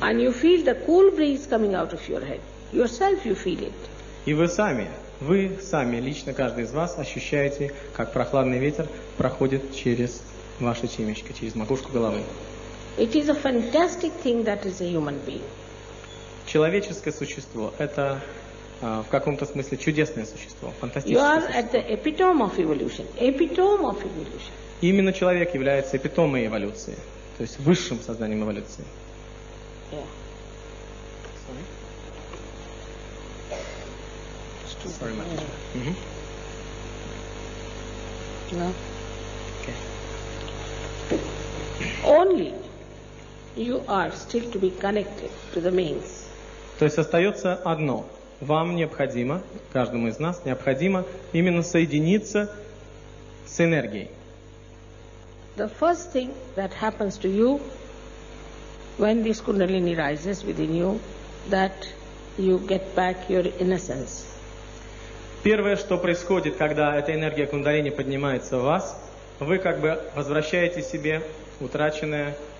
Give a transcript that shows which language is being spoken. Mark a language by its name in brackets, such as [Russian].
[English] And you feel the cool breeze coming out of your head. Yourself you feel it. [Russian] И вы сами, лично каждый из вас ощущаете, как прохладный ветер проходит через ваше темечко, через макушку головы. [English] It is a fantastic thing that is a human being. [Russian] Человеческое существо – это в каком-то смысле чудесное существо, [English] You [Russian] фантастическое [English] are [Russian] существо. [English] at the epitome of evolution. Epitome of evolution. [Russian] Именно человек является эпитомой эволюции, то есть высшим созданием эволюции. [English] Yeah. Sorry, Matаджи. No. Okay. Only you are still to be connected to the mains. [Russian] То есть остается одно. Вам необходимо, каждому из нас необходимо именно соединиться с энергией. [English] The first thing that happens to you when this Kundalini rises within you, that you get back your innocence. [Russian] Первое, что происходит, когда эта энергия Кундалини поднимается в вас, вы как бы возвращаете себе утраченное